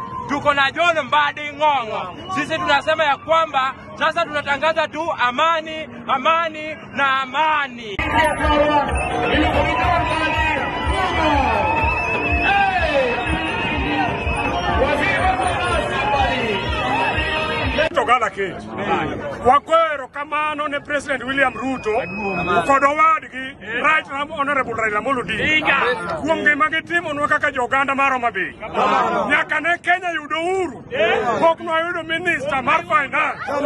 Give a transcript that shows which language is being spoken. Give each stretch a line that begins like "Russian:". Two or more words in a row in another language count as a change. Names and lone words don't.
Swahili: Tuko na John Mbadi Ng'ong'o. Sisi tunasema ya kwamba sasa tunatangaza tu amani, amani na amani. Togala Kate.
Luo (Kenya and Tanzania): Wakwero kamano ne President William Ruto kodo wadgi
English: Right Honorable
Luo (Kenya and Tanzania): Raila Amolo Odinga kuom gima gitimo nwa kaka joganda mar Homa Bay. Nyaka ne Kenya yudo uhuru pok nwayudo minister mar finance.